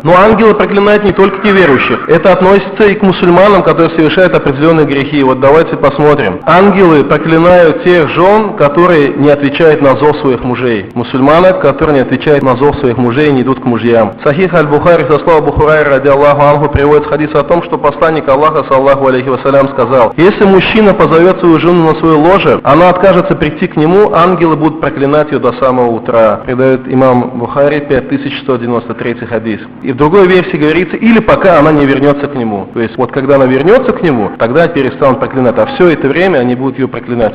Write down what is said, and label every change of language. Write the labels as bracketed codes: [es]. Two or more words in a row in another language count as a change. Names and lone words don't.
[ru] Но ангелы проклинают не только неверующих. Это относится и к мусульманам, которые совершают определенные грехи. Вот давайте посмотрим. Ангелы проклинают тех жен, которые не отвечают на зов своих мужей. Мусульманок, которые не отвечают на зов своих мужей и не идут к мужьям. Сахих Аль-Бухари, со слова Бухурайра, [ar] رضي الله عنه, [ru] приводит хадис о том, что посланник Аллаха, [ar] صلى الله عليه وسلم, [ru] сказал, если мужчина позовет свою жену на свое ложе, она откажется прийти к нему, ангелы будут проклинать ее до самого утра. Передает имам Бухари, 5193 хадис. И в другой версии говорится, или пока она не вернется к нему. То есть, вот когда она вернется к нему, тогда перестанут проклинать. А все это время они будут ее проклинать.